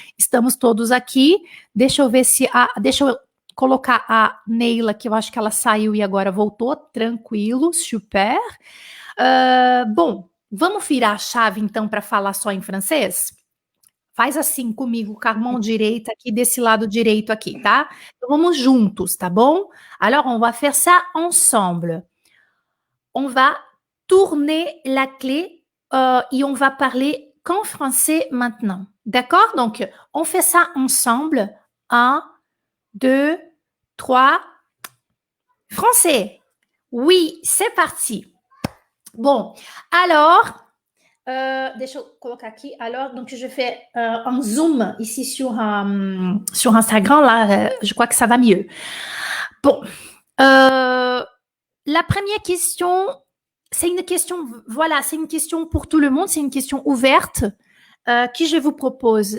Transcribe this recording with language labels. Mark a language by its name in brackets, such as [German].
[Portuguese] Estamos todos aqui. Deixa eu ver se... deixa eu colocar a Neila, que eu acho que ela saiu e agora voltou. Tranquilo, super. Bom, vamos virar a chave, então, para falar só em francês? Faz assim comigo, com a mão direita aqui, desse lado direito aqui, tá? Então, vamos juntos, tá bom? [French] Alors, on va faire ça ensemble. On va tourner la clé et on va parler qu'en français maintenant. D'accord? Donc, on fait ça ensemble. 1, 2, 3. Français. Oui, c'est parti. Bon, alors, [Portuguese] deixa eu colocar aqui. [French] Alors, donc je fais un zoom ici sur Instagram. Là, je crois que ça va mieux. Bon, la première question, c'est une question, voilà, c'est une question pour tout le monde, c'est une question ouverte que je vous propose.